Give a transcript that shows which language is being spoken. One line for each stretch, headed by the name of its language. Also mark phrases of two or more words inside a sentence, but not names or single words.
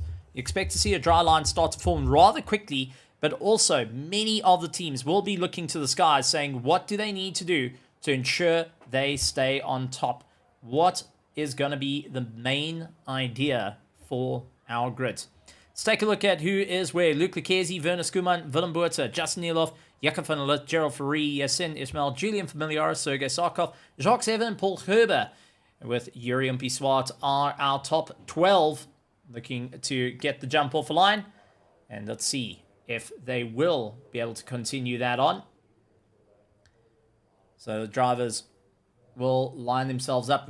English: You expect to see a dry line start to form rather quickly, but also many of the teams will be looking to the skies saying, what do they need to do to ensure they stay on top? What is going to be the main idea for our grid? Let's take a look at who is where. Luke Lucchesi, Werner Skuman, Willem Buerta, Justin Elof, Jakob van der Lith, Gerald Ferree, Yasin Ismail, Julian Familiaris, Sergei Sarkov, Jacques Evan, Paul Herber, with Yuriompi Swart are our top 12, looking to get the jump off the line. And let's see if they will be able to continue that on. So the drivers will line themselves up.